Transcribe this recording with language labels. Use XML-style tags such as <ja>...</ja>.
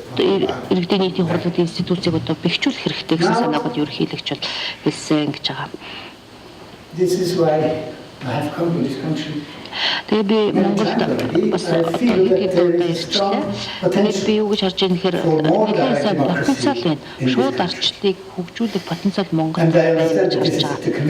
<mn>Иргэдийн нийтийн хурлын институцийг одоо бэхжүүлэх хэрэгтэй гэсэн санааг нь ерөнхийлөгч хэлсэн гэж байгаа.</mn> <en>This is why I have come to this country.</en> <mn>Тэгээ би Монголд бас одоо хэд удаа ирчлээ. Тэгээд би юу гэж харж байгаа нөхөр нэгэн сайн потенциал байна. Шууд арчлалыг хөгжүүлэх потенциал Монголд байна гэж харж байгаа.</mn>